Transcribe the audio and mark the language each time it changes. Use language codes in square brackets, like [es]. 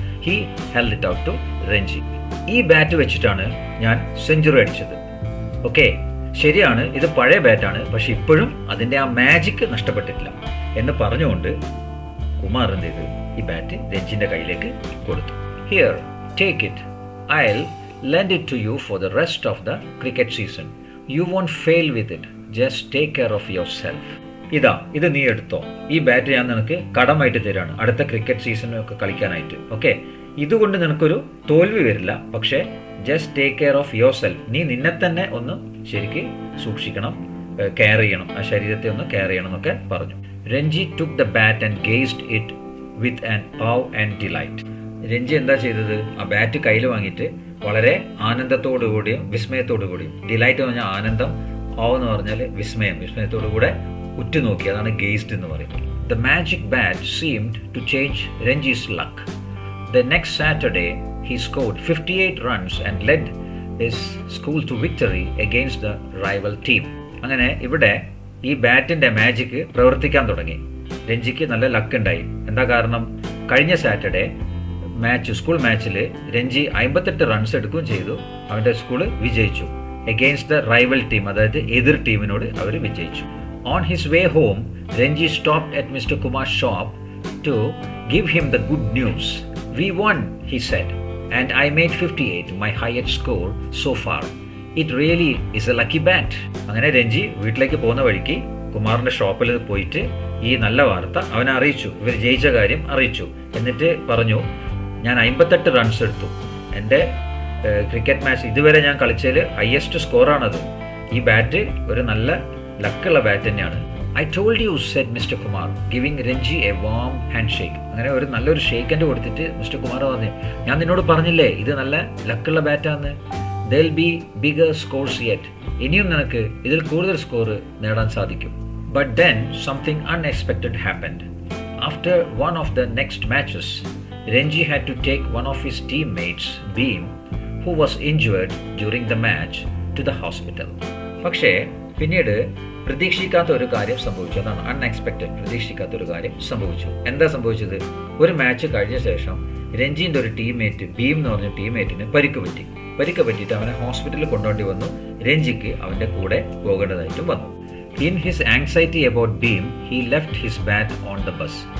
[en] He held it out to Ranji. [ml] ഈ bat വെച്ചിട്ടാണ് ഞാൻ സെഞ്ചുറി അടിച്ചത്. ഓക്കെ, ശരിയാണ്, ഇത് പഴയ ബാറ്റാണ്, പക്ഷെ ഇപ്പോഴും അതിൻ്റെ ആ മാജിക് നഷ്ടപ്പെട്ടിട്ടില്ല എന്ന് പറഞ്ഞുകൊണ്ട് കുമാർ എന്ത് ചെയ്തു, ഈ ബാറ്റ് രഞ്ജിൻ്റെ കയ്യിലേക്ക് കൊടുത്തു. [en] Here, take it, I'll lend it to you for the rest of the cricket season. You won't fail with it. Just take care of yourself. [ml] ഇത് നീ എടുത്തോ, ഈ ബാറ്റ് ഞാൻ നിനക്ക് കടമായിട്ട് തരാണ് അടുത്ത ക്രിക്കറ്റ് സീസണൊക്കെ കളിക്കാനായിട്ട്. ഓക്കെ, ഇതുകൊണ്ട് നിനക്കൊരു തോൽവി വരില്ല, പക്ഷേ [en] just take care of yourself, [ml] നീ നിന്നെ തന്നെ ഒന്ന് ശരിക്ക് സൂക്ഷിക്കണം, കെയർ ചെയ്യണം, ആ ശരീരത്തെ ഒന്ന് കെയർ ചെയ്യണം എന്നൊക്കെ പറഞ്ഞു. [en] Ranji took the bat and gazed it with an awe and delight. [ml] Ranji എന്താ ചെയ്തത്, ആ ബാറ്റ് കയ്യിൽ വാങ്ങിയിട്ട് വളരെ ആനന്ദത്തോടുകൂടിയും വിസ്മയത്തോടുകൂടിയും, ഡിലൈറ്റ് എന്ന് പറഞ്ഞാൽ ആനന്ദം, ആവ് എന്ന് പറഞ്ഞാൽ വിസ്മയത്തോടുകൂടെ ഉറ്റുനോക്കി, അതാണ് ഗേസ്ഡ് എന്ന് പറയുന്നത്. [en] The magic bat seemed to change Ranji's luck. The next Saturday he scored 58 runs and led his school to victory against the rival team. [ml] അങ്ങനെ ഇവിടെ ഈ ബാറ്റിൻ്റെ മാജിക് പ്രവർത്തിക്കാൻ തുടങ്ങി. രഞ്ജിക്ക് നല്ല ലക്ക് ഉണ്ടായി. എന്താ കാരണം, കഴിഞ്ഞ സാറ്റർഡേ സ്കൂൾ മാച്ചിൽ രഞ്ജി 58 റൺസ് എടുക്കുകയും ചെയ്തു, അവൻ്റെ സ്കൂള് വിജയിച്ചു. [en] against the rival team, [ml] അതായത് എതിർ ടീമിനോട് അവർ വിജയിച്ചു. [en] On his way home, Ranji stopped at Mister Kumar shop to give him the good news. We won, he said, and I made 58, my highest score so far. It really is a lucky bat. [ml] അങ്ങനെ രഞ്ജി വീട്ടിലേക്ക് പോകുന്ന വഴിക്ക് കുമാറിൻ്റെ ഷോപ്പിൽ പോയിട്ട് ഈ നല്ല വാർത്ത അവനെ അറിയിച്ചു, ഇവർ ജയിച്ച കാര്യം അറിയിച്ചു. എന്നിട്ട് പറഞ്ഞു, ഞാൻ 58 റൺസ് എടുത്തു, എൻ്റെ ക്രിക്കറ്റ് മാച്ച് ഇതുവരെ ഞാൻ കളിച്ചതിൽ ഹയസ്റ്റ് സ്കോറാണത്. ഈ ബാറ്റ് ഒരു നല്ല ലക്കുള്ള ബാറ്റ് തന്നെയാണ്. [en] I told you, said Mister Kumar, giving Ranji a warm handshake. [ml] അങ്ങനെ ഒരു നല്ലൊരു ഷേക്ക് ഹാൻഡ് കൊടുത്തിട്ട് മിസ്റ്റർ കുമാർ പറഞ്ഞു, ഞാൻ നിന്നോട് പറഞ്ഞില്ലേ ഇത് നല്ല ലക്കുള്ള ബാറ്റാന്ന്. [en] There'll be bigger scores yet. [ml] ഇനിയും നിനക്ക് ഇതിൽ കൂടുതൽ സ്കോർ നേടാൻ സാധിക്കും. [en] But then something unexpected happened. After one of the next matches, Ranji had to take one of his teammates, Beam, who was injured during the match, to the hospital. [ml] പക്ഷേ പിന്നീട് പ്രതീക്ഷിക്കാത്ത ഒരു കാര്യം സംഭവിച്ചു. അതാണ് അൺഎക്സ്പെക്റ്റഡ്, പ്രതീക്ഷിക്കാത്ത ഒരു കാര്യം സംഭവിച്ചു. എന്താ സംഭവിച്ചത്, ഒരു മാച്ച് കഴിഞ്ഞ ശേഷം രഞ്ജിൻ്റെ ഒരു ടീംമേറ്റ്, ബീം എന്ന് പറഞ്ഞ ടീംമേറ്റിന് പരിക്ക് പറ്റിയിട്ട് അവനെ ഹോസ്പിറ്റലിൽ കൊണ്ടുപോകേണ്ടി വന്നു. രഞ്ജിക്ക് അവൻ്റെ കൂടെ പോകേണ്ടതായിട്ടും വന്നു. [en] In his anxiety about beam, he left his bat on the bus.